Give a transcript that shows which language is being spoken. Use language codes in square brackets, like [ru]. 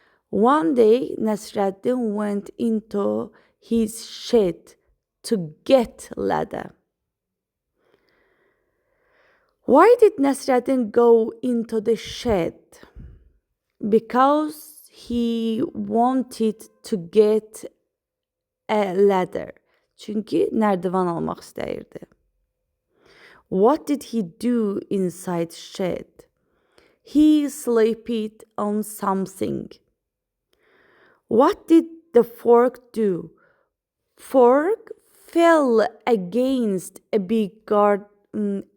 [en] One day, Nasreddin went into his shed to get ladder. Why did Nasreddin go into the shed? Because he wanted to get a ladder. [az] Çünki nərdivan almaq istəyirdi. [en] What did he do inside shed? He slept on something. What did the fork do? Fork fell against a big garden.